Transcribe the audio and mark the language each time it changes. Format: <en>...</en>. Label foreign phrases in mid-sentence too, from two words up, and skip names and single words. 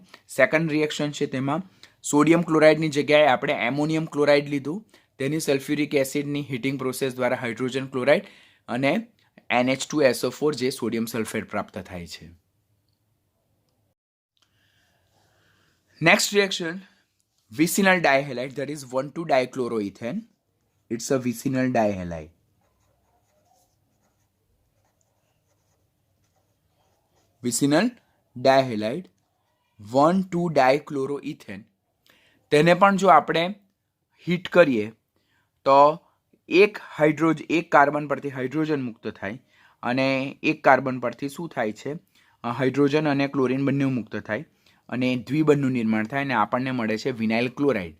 <en>second reaction</en> <gu>છે તેમાં</gu> <en>sodium chlorideની</en> <gu>જગ્યાએ આપણે</gu> <en>ammonium chloride</en> <gu>લીધું, તેની</gu> <en>sulphuric acidની heating process</en> <gu>દ્વારા</gu> <en>hydrogen chloride</en> <gu>અને NH2SO4 જે</gu> <en>sodium sulphate</en> <gu>પ્રાપ્ત થાય છે.</gu> <en>next reaction vicinal dihalide, that is 1,2-dichloroethane. It's a vicinal dihalide. Vicinal dihalide 1,2-dichloroethane.</en> <gu>તેને પણ જો આપણે હીટ કરીએ તો એક કાર્બન પરથી હાઇડ્રોજન મુક્ત થાય અને એક કાર્બન પરથી શું થાય છે, હાઇડ્રોજન અને ક્લોરીન બંને મુક્ત થાય અને દ્વિબંધનું નિર્માણ થાય અને આપણને મળે છે</gu> <en>vinyl chloride.</en>